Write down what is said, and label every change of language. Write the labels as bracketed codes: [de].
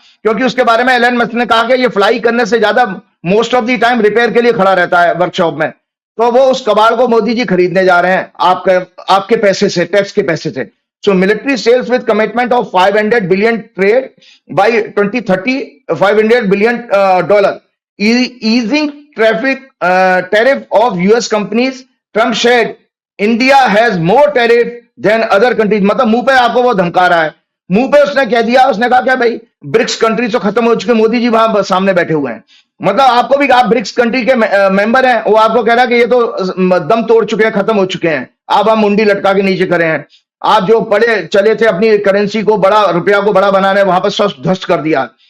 [hi] क्योंकि उसके बारे में एलन मस्क ने कहा कि ये फ्लाई करने से ज्यादा [en] most of the time [hi] repair के लिए खड़ा रहता है वर्कशॉप में, तो वो उस कबाड़ को मोदी जी खरीदने जा रहे हैं आपके पैसे से, टैक्स के पैसे से। [en] So military sales with commitment of 500 billion trade by 2030, $500 billion easing tariff of US companies. Trump said India has more tariff than other countries. [hi] मतलब मुंह पे आपको वो धमका रहा है, मुंह पे उसने कह दिया, उसने कहा क्या भाई ब्रिक्स कंट्री तो खत्म हो चुके, मोदी जी वहां सामने बैठे हुए हैं, मतलब आपको भी, आप ब्रिक्स कंट्री के मेंबर हैं, वो आपको कह रहा है कि ये तो दम तोड़ चुके हैं, खत्म हो चुके हैं, आप मुंडी लटका के नीचे खड़े हैं, आप जो पड़े चले थे अपनी करेंसी को बड़ा, रुपया को बड़ा बनाने, वहां पर सब ध्वस्त कर दिया।